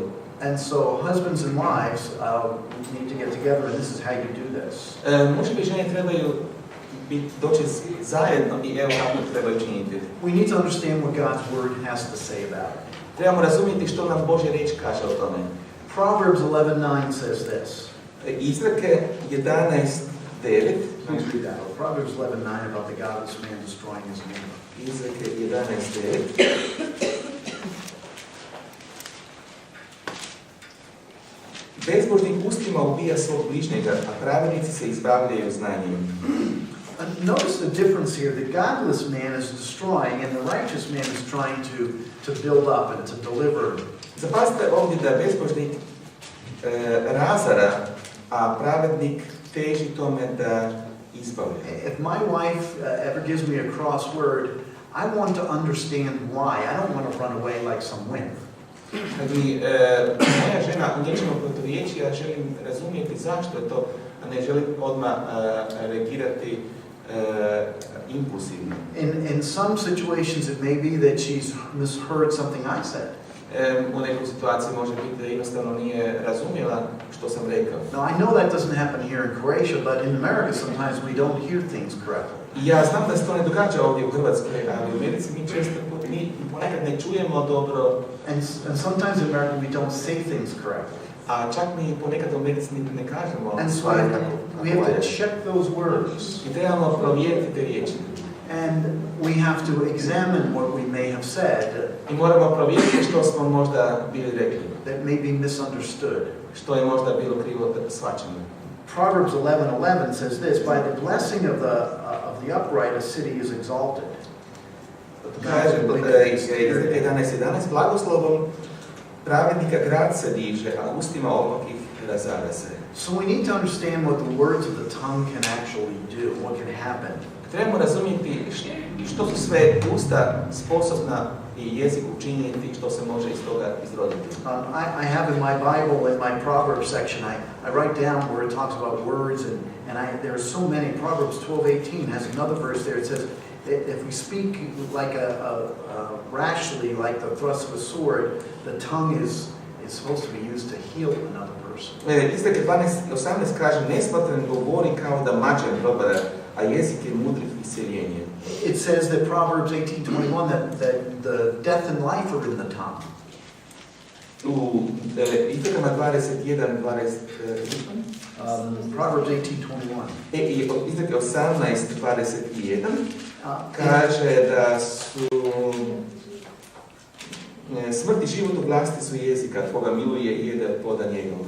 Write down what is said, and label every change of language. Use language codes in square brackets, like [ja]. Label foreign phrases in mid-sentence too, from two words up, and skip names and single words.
[en] And so husbands and wives need to get together, and this is how you do this. [hr] Muževi i žene trebaju doći zajedno i evo kako trebaju činiti. [en] We need to understand what God's word has to say about it. [hr] Trebamo razumjeti što nam Božja riječ kaže o tome. [en] Proverbs 11:9 says this. [hr] Izreke 11:9. [en] Please read that. Proverbs 11:9 about the godless man destroying his neighbor. [hr] Izreke 11:9. Bezbožnik ustima ubija svog bližnjega, a pravednici se izbavljaju znanjem. [en] Notice the difference here. The godless man is destroying, and the righteous man is trying to build up and to deliver. [hr] Zapazite ovdje da bezbožnik razara, a pravednik teži tome da izbavlja. [en] If my wife ever gives me a cross word, I want to understand why. I don't want to run away like some wimp. [hr] Kad mi moja žena u nečemu protivriječi, ja želim razumjeti zašto je to, a ne želim odmah reagirati impulsivno. [en] In some situations it may be that she's misheard something I said. [hr] U nekoj situaciji može biti da jednostavno nije razumjela što sam rekao. [en] Now I know that doesn't happen here in Croatia, but in America sometimes we don't hear things correctly. [hr] Ja znam da se to ne događa ovdje u Hrvatskoj, ali u Americi mi često ponekad ne čujemo dobro. [en] And sometimes in America we don't say things correctly. [hr] A čak mi ponekad u Americi ne kažemo stvari kako [en] we have to check those words. [hr] I trebamo provjeriti te riječi. [en] And we have to examine what we may have said. [hr] I moramo provjeriti što smo možda bili rekli. [en] That may be misunderstood. [hr] Što je možda bilo krivo shvaćeno. [en] Proverbs 11:11 says this: by the blessing of the upright a city is exalted. [hr] Kaže 11:11 blagoslovom pravednika grad se diže, a ustima olakih razara se. [en] So we need to understand what the words of the tongue can actually do, what can happen. [hr] Trebamo razumjeti što su sve usta sposobna i jezik učiniti, što se može iz toga izroditi. [en] I have in my Bible, in my Proverbs section, I write down where it talks about words, and there are so many. Proverbs 12:18 has another verse there. It says, if we speak like rashly, like the thrust of a sword, the tongue is supposed to be used to heal another person. [hr] Izreke 12:18 kaže, nesmatran govori kao da mačem probara, a jezik je mudrih isceljenje. [en] It says that Proverbs 18:21 that the death and life are in the tongue. [hr] U Izrekama 21:20 [en] Proverbs 18:21. [hr] I Izreke 18:21 kaže da su smrt i život u vlasti su jezika, koga miluje i jede od ploda njegovog.